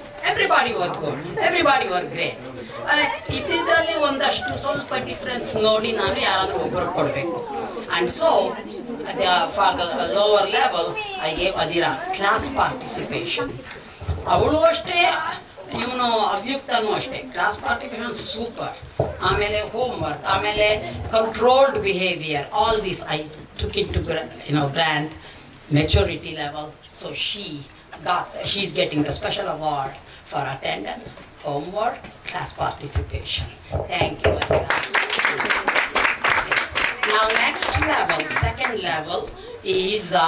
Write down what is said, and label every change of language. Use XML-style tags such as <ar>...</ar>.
<en>Everybody were good, everybody were great.</en> <kn>ಇದರಲ್ಲಿ ಒಂದಷ್ಟು ಸ್ವಲ್ಪ ಡಿಫ್ರೆನ್ಸ್ ನೋಡಿ ನಾನು ಯಾರಾದರೂ ಒಬ್ಬರು ಕೊಡಬೇಕು.</kn> <en>And so for the lower level I gave Adira class participation.</en> <kn>ಅವಳು ಅಷ್ಟೇ, ಇವನು ಅಭಿಯುಕ್ತನೂ ಅಷ್ಟೇ. Class participation super.</kn> <en>ಆಮೇಲೆ ಹೋಮ್ವರ್ಕ್, ಆಮೇಲೆ controlled behaviour, all this I took it to grand maturity level. So she's getting the special award for attendance, homework, class participation. Thank you. Now next level, second level is</en>